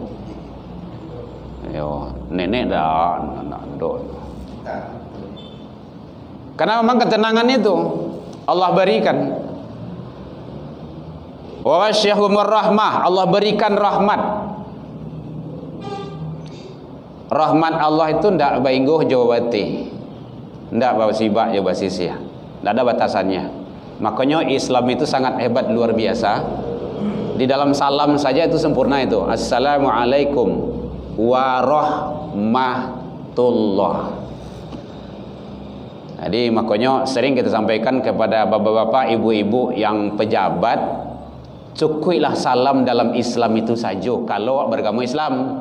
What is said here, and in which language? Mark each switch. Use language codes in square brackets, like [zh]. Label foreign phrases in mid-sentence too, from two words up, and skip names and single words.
[min] Yo, nenek dah dok. [id] Karena memang ketenangan itu Allah berikan. [ar] Wa wasyahumur rahmah, [id] Allah berikan rahmat. [min] Rahmat Allah itu ndak baingguh jawabati, ndak bawa sibak jawab sisia, ndak ada batasannya. [id] Makanya Islam itu sangat hebat, luar biasa. Di dalam salam saja itu sempurna itu. [ar] Assalamualaikum warahmatullah. [id] Jadi makanya sering kita sampaikan kepada bapak-bapak, ibu-ibu yang pejabat, cukuplah salam dalam Islam itu saja kalau beragama Islam.